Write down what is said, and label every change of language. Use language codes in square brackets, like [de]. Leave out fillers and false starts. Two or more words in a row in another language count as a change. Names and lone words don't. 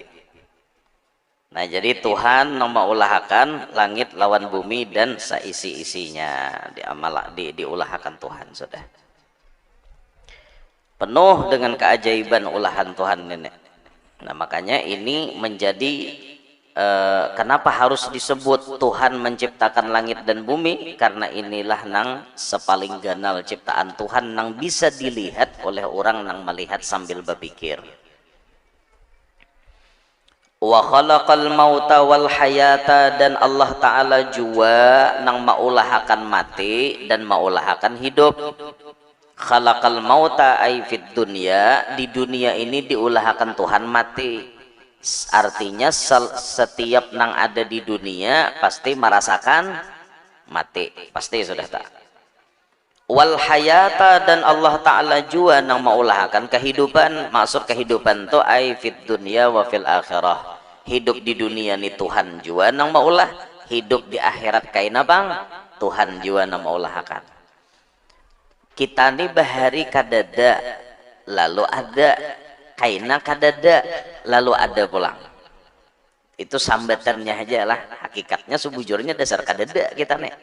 [bjn] Nah, jadi Tuhan mengulahkan langit lawan bumi dan seisi-isinya, diulahkan Tuhan sudah. Penuh dengan keajaiban ulahan Tuhan ini. Nah, makanya ini menjadi kenapa harus disebut Tuhan menciptakan langit dan bumi, karena inilah nang sepaling ganal ciptaan Tuhan nang bisa dilihat oleh orang nang melihat sambil berpikir. [ar] Wa khalaqal mauta wal hayata, [bjn] dan Allah Ta'ala jua nang maulahakan mati dan maulahakan hidup. [ar] Khalaqal mauta ay fid dunya, [bjn] di dunia ini diulahakan Tuhan mati. Artinya setiap nang ada di dunia pasti merasakan mati, pasti sudah tak. [ar] Wal hayata, [bjn] dan Allah Ta'ala jua nang maulahakan kehidupan. Maksud kehidupan tu [ar] ay fid dunya wa fil akhirah, [bjn] hidup di dunia ni Tuhan jua nang maulah, hidup di akhirat kaina bang Tuhan jua nang maulahakan. Kita ni bahari kadada lalu ada, kaina kadada lalu ada pulang. Itu sambatannya aja lah, hakikatnya sebujurnya dasar kadada kita nih.